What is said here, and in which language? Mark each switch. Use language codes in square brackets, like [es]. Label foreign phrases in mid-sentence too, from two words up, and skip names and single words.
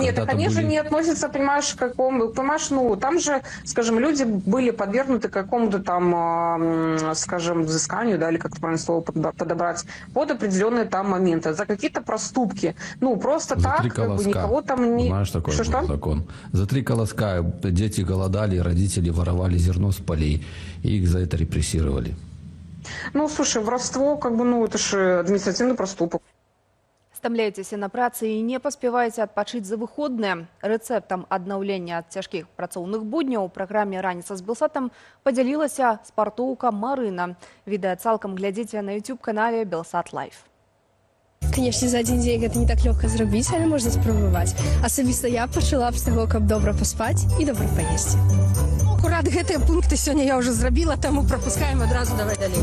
[ru] нет, это, конечно, не относится, понимаешь, к какому... Понимаешь, ну, там же, скажем, люди были подвергнуты какому-то там, скажем, взысканию, да, или как-то правильное слово подобрать, под определенные там моменты, за какие-то проступки. Ну, просто за так, как бы, никого там не... Знаешь, такой закон. За 3 колоска дети голодали, родители воровали зерно с полей, и их за это репрессировали. Ну, слушай, воровство, как бы, ну, это же административный проступок. [be] Стамляецеся на працы і не паспяваеце адпачыць за выходныя. Рэцэптам аднаўлення ад цяжкіх працоўных будняў у праграме «Раніца з Белсатам» падзялілася спартоўка Марына. Відэа цалкам глядзіце на YouTube-канале Белсат Лайф. [ru] Конечно, за один день это не так легко зрабіць, [be] але можна спрабаваць. Асабіста я пачала б з таго, каб добра паспаць і добра паесці. Акурат гэтыя пункты сёння я ўжо зрабіла, таму прапускаем адразу, давай далей.